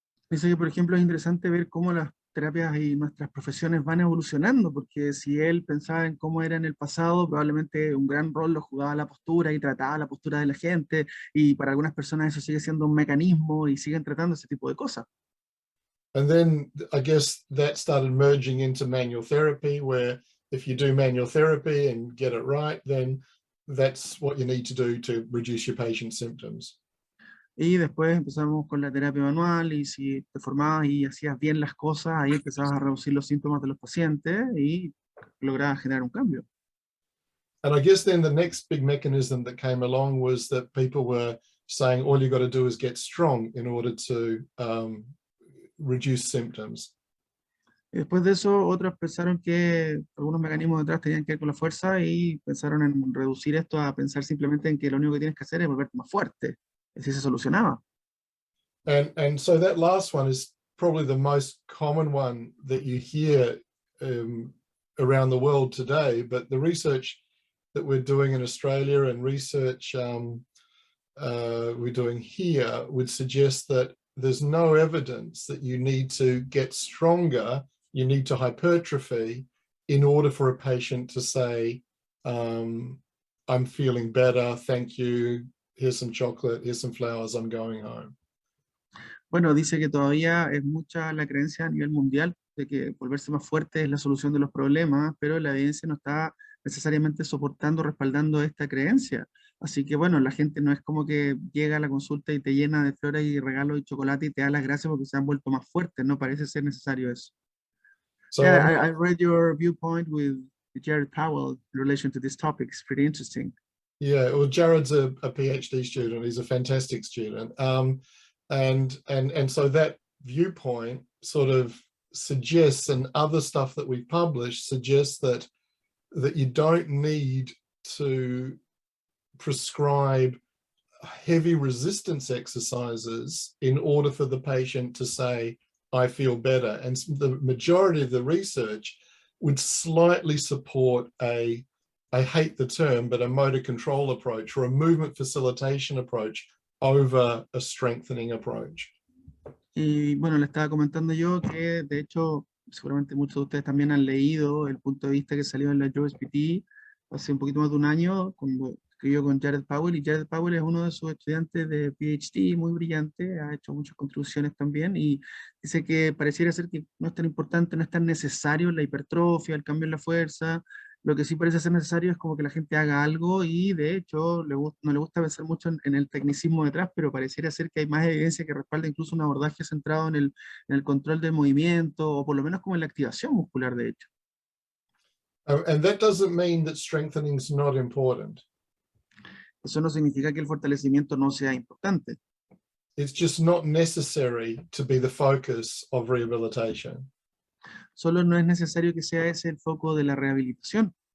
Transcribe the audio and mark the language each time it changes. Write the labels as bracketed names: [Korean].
[Spanish] Dice que, por ejemplo, es interesante ver cómo las terapias y nuestras profesiones van evolucionando, porque si él pensaba en cómo era en el pasado, probablemente un gran rol lo jugaba la postura y trataba la postura de la gente, y para algunas personas eso sigue siendo un mecanismo y siguen tratando ese tipo de cosas. [English] And then I guess that started merging into manual therapy, where if you do manual therapy and get it right, then that's what you need to do to reduce your patient's symptoms. [Spanish] Y después empezamos con la terapia manual y si te formabas y hacías bien las cosas, ahí empezabas a reducir los síntomas de los pacientes y lograbas generar un cambio. [English] And I guess then the next big mechanism that came along was that people were saying all you got to do is get strong in order to reduce symptoms. [Spanish] Y después de eso, otros pensaron que algunos mecanismos detrás tenían que ver con la fuerza y pensaron en reducir esto a pensar simplemente en que lo único que tienes que hacer es volverte más fuerte. Así se solucionaba. [English] And so that last one is probably the most common one that you hear around the world today, but the research that we're doing in Australia and research we're doing here would suggest that there's no evidence that you need to get stronger, you need to hypertrophy in order for a patient to say, I'm feeling better, thank you, here's some chocolate, here's some flowers, I'm going home. [Spanish] Bueno, dice que todavía es mucha la creencia a nivel mundial de que volverse más fuerte es la solución de los problemas, pero la evidencia no está necesariamente soportando, respaldando esta creencia. Así que bueno, la gente no es como que llega a la consulta y te llena de flores y regalos y chocolate y te da las gracias porque se han vuelto más fuertes, no parece ser necesario eso. [English] So yeah, I read your viewpoint with Jared Powell in relation to this topic. It's pretty interesting. Yeah, well, Jared's a PhD student. He's a fantastic student. And so that viewpoint sort of suggests, and other stuff that we've published suggests that you don't need to prescribe heavy resistance exercises in order for the patient to say, I feel better. And the majority of the research would slightly support I hate the term, but a motor control approach or a movement facilitation approach over a strengthening approach. [Spanish] Y bueno, le estaba comentando yo que de hecho seguramente muchos de ustedes también han leído el punto de vista que salió en la USPT hace un poquito más de un año, cuando escribió con Jared Powell, y Jared Powell es uno de sus estudiantes de PhD, muy brillante, ha hecho muchas contribuciones también, y dice que pareciera ser que no es tan importante, no es tan necesario la hipertrofia, el cambio en la fuerza. Lo que sí parece ser necesario es como que la gente haga algo y de hecho no le gusta pensar mucho en el tecnicismo detrás, pero pareciera ser que hay más evidencia que respalda incluso un abordaje centrado en el control del movimiento o por lo menos como en la activación muscular de hecho. [English] And that doesn't mean that strengthening is not important. [Spanish] Eso no significa que el fortalecimiento no sea importante. [English] It's just not necessary to be the focus of rehabilitation. [Spanish] Solo no es necesario que sea ese el foco de la rehabilitación.